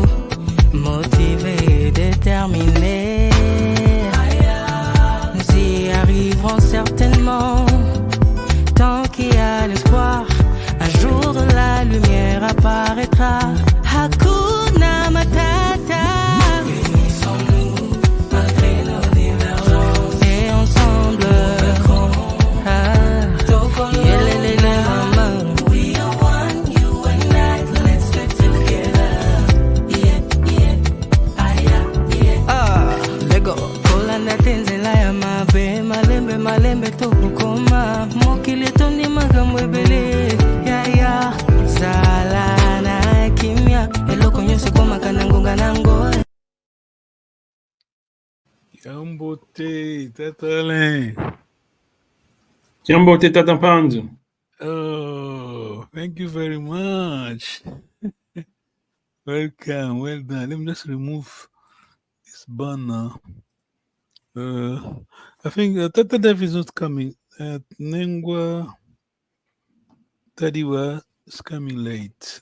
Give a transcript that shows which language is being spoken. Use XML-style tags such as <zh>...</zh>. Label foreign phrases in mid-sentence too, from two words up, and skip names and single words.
<fr>Motivés, déterminés, nous y arriverons certainement. Tant qu'il y a l'espoir, un jour de la lumière apparaîtra.</fr> <sw>Hakuna Matata.</sw> <fr>Unissons-nous malgré nos divergences. Et ensemble,</fr> <en>we are one, you and I. Let's stick together.</en> <ln>Lego kolanda tenzela ya mabe malembe malembe tokukoma mokili toni makambo ebele ya sala na kimia eloko nyonso komaka na ngonga nango. Yambote, Tatale. Yambote, Tatapanzo.</ln> <en>Oh, thank you very much. Welcome, well done. Let me just remove this banner. I think Tata Dev is not coming. Nengwa Tadiwa is coming late.</en>